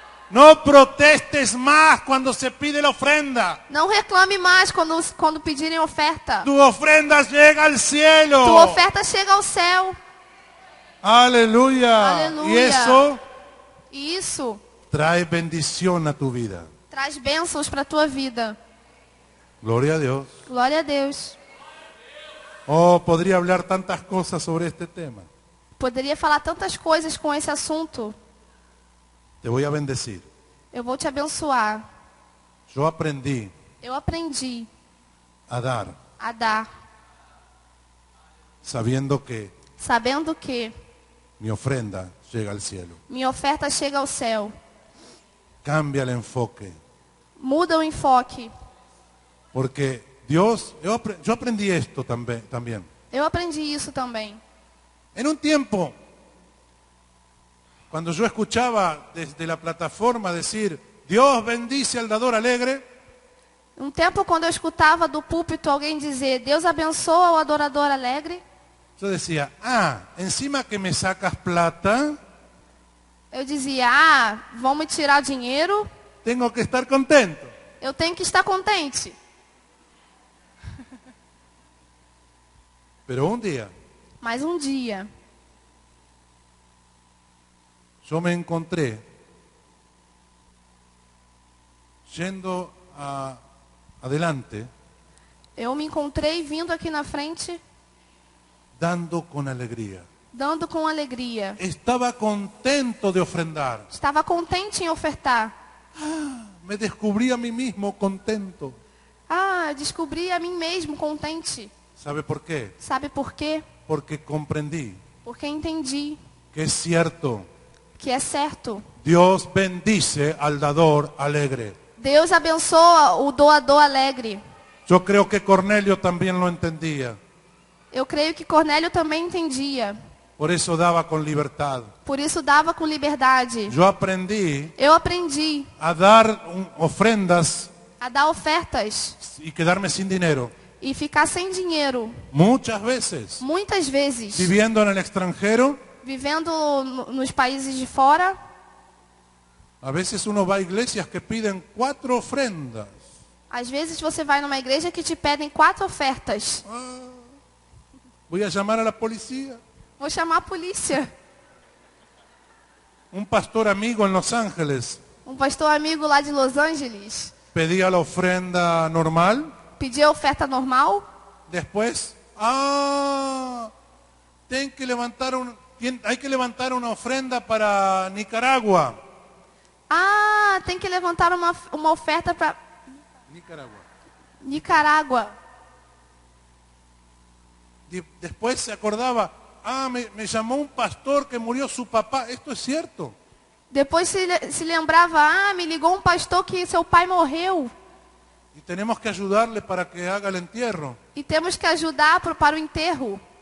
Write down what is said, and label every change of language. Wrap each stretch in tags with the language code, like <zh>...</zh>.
<es>No protestes más cuando se pide la ofrenda.</es> <pt>Não reclame mais quando pedirem oferta.</pt> <es>Tu ofrenda llega al cielo.</es> <pt>Tua oferta chega ao céu.</pt> <es>Aleluya. Aleluya. Y eso</es> <pt>E isso</pt> <es>trae bendición a tu vida.</es> <pt>traz bênçãos para a tua vida.</pt> <es>Gloria a Dios.</es> <pt>Glória a Deus.</pt> <es>Oh, podría hablar tantas cosas sobre este tema.</es> <pt>Poderia falar tantas coisas com esse assunto.</pt> <es>Te voy a bendecir.</es> <pt>Eu vou te abençoar.</pt> <es>Yo aprendí</es> <pt>Eu aprendi</pt> <es>a dar</es> <pt>a dar,</pt> <es>sabiendo que</es> <pt>sabendo que</pt> <es>mi ofrenda llega al cielo.</es> <pt>minha oferta chega ao céu.</pt> <es>Cambia el enfoque.</es> <pt>Muda o enfoque.</pt> <es>Porque Dios, yo aprendí esto también.</es> <pt>Eu aprendi isso também.</pt> <es>En un tiempo, cuando yo escuchaba desde la plataforma decir, Dios bendice al dador alegre,</es> <pt>Um tempo quando eu escutava do púlpito alguém dizer, Deus abençoa o adorador alegre,</pt> <es>yo decía, encima que me sacas plata,</es> <pt>eu dizia, vão me tirar dinheiro,</pt> <es>tengo que estar contento.</es> <pt>eu tenho que estar contente.</pt> <es>Pero un día</es> <pt>Mas um dia,</pt> <es>yo me encontré yendo adelante,</es> <pt>eu me encontrei vindo aqui na frente,</pt> <es>dando con alegría.</es> <pt>dando com alegria.</pt> <es>Estaba contento de ofrendar.</es> <pt>Estava contente em ofertar.</pt> <es>Me descubrí a mí mismo contento.</es> <pt>Eu descobri a mim mesmo contente.</pt> <es>¿Sabe por qué?</es> <pt>Sabe por quê?</pt> <es>Porque comprendí</es> <pt>Porque entendi</pt> <es>que es cierto.</es> <pt>que é certo.</pt> <es>Dios bendice al dador alegre.</es> <pt>Deus abençoa o doador alegre.</pt> <es>Yo creo que Cornelio también lo entendía.</es> <pt>Eu creio que Cornélio também entendia.</pt> <es>Por eso daba con libertad.</es> <pt>Por isso dava com liberdade.</pt> <es>Yo aprendí</es> <pt>Eu aprendi</pt> <es>a dar ofrendas</es> <pt>a dar ofertas</pt> <es>y quedarme sin dinero.</es> <pt>e ficar sem dinheiro.</pt> <es>Muchas veces.</es> <pt>Muitas vezes,</pt> <es>Viviendo en el extranjero,</es> <pt>vivendo nos países de fora,</pt> <es>a veces uno va a iglesias que piden 4 ofrendas.</es> <pt>às vezes você vai numa igreja que te pedem 4 ofertas.</pt> <es>Voy a llamar a la policía.</es> <pt>Vou chamar a polícia.</pt> <es>Un pastor amigo en Los Ángeles</es> <pt>Um pastor amigo lá de Los Angeles</pt> <es>pedía la ofrenda normal.</es> <pt>pediu a oferta normal.</pt> <es>Después, hay que levantar una ofrenda para Nicaragua.</es> <pt>Tem que levantar uma oferta para</pt> <es>Nicaragua.</es> <pt>Nicarágua.</pt> <es>Después se acordaba, me llamó un pastor que murió su papá. Esto es cierto.</es> <pt>Depois se lembrava, me ligou um pastor que seu pai morreu.</pt> <es>Y tenemos que ayudarle para que haga el entierro.</es> <pt>E temos que ajudar para o enterro.</pt>